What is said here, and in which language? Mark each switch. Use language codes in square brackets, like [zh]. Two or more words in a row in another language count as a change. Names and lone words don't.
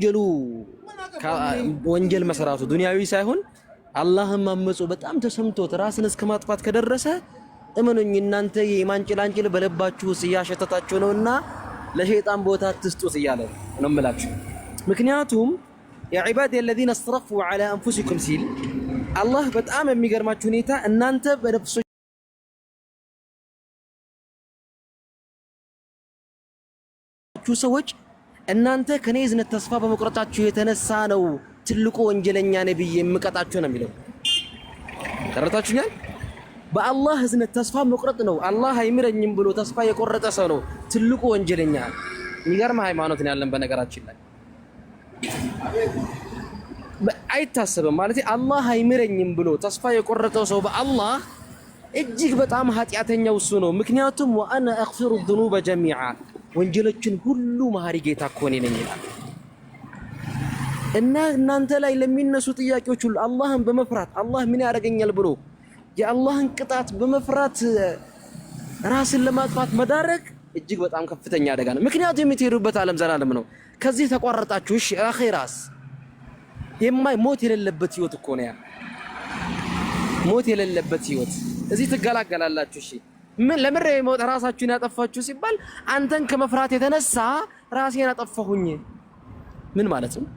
[am] ወንጀል መስራቱ ዱንያዊ ሳይሆን አላህን ማመፁ በጣም ተሰምቶት ራስን እስከ ማጥፋት ከደረሰ እመኑኝ እናንተ የኢማን ጭላንጭል በልባችሁ ሲያሸተታችሁ ነውና ለሸይጣን ቦታ አትስጡት እያለ ነው የምላችሁ። ምክንያቱም [ar] يا عبادي الذين اسرفوا على انفسكم [am] ሲል አላህ በጣም የሚገርማችሁ ሁኔታ እናንተ በነፍሶቻችሁ ሰዎች እናንተ ከኔ እዝነት ተስፋ በመቁረጣችሁ የተነሳ ነው ትልቁ ወንጀለኛ ነብይ የምቀጣችሁ ነው የሚለው። ተረታችሁኛል? በአላህ እዝነት ተስፋ መቁረጥ ነው አላህ አይምረኝም ብሎ ተስፋ የቆረጠ ሰው ነው ትልቁ ወንጀለኛ። የሚገርም ሃይማኖት ነው ያለን በነገራችን ላይ አይታሰብም ማለት አላህ አይምረኝም ብሎ ተስፋ የቆረጠው ሰው በአላህ እጅግ በጣም ኃጢአተኛው እሱ ነው። ምክንያቱም [ar] وأنا أغفر الذنوب جميعا [am] ወንጀሎችን ሁሉ መሐሪ ጌታ እኮ እኔ ነኝ ይላል። እና እናንተ ላይ ለሚነሱ ጥያቄዎች ሁሉ አላህን በመፍራት አላህ ምን ያደርገኛል ብሎ የአላህን ቅጣት በመፍራት ራስን ለማጥፋት መዳረግ እጅግ በጣም ከፍተኛ አደጋ ነው። ምክንያቱም የምትሄዱበት ዓለም ዘላለም ነው። ከዚህ ተቋረጣችሁ እሺ አኺራስ ሞት የሌለበት ህይወት እኮ ነው ያ ሞት የሌለበት ህይወት እዚህ ትገላገላላችሁ። እሺ ምን ለምሬ ሞት ራሳችሁን ያጠፋችሁ ሲባል አንተን ከመፍራት የተነሳ ራሴን አጠፋሁኝ ምን ማለት ነው?